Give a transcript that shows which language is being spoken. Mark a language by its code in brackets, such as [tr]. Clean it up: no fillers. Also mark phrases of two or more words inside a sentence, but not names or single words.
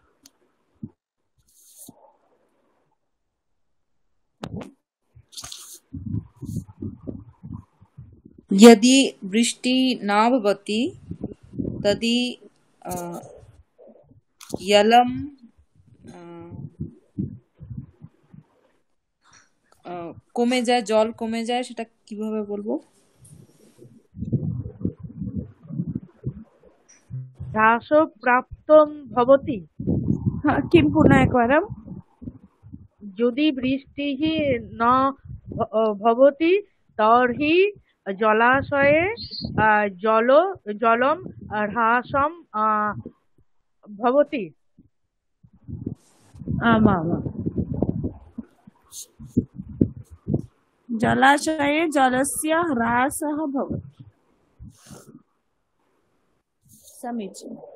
[sa] यदि वृष्टि न भवति तर्हि जलं [bn] কমে যায়, জল কমে যায়, সেটা কিভাবে বলবো? [sa] হ্রাসপ্রাপ্তং ভবতি। किं पुनः एकवारं? যদি বৃষ্টিः न ভবতি তর্হি জলাশয়ে জলম হ্রাসম ভবতি। आम् जलाशये जलस्य ह्रासः भवति। समीचीनम्।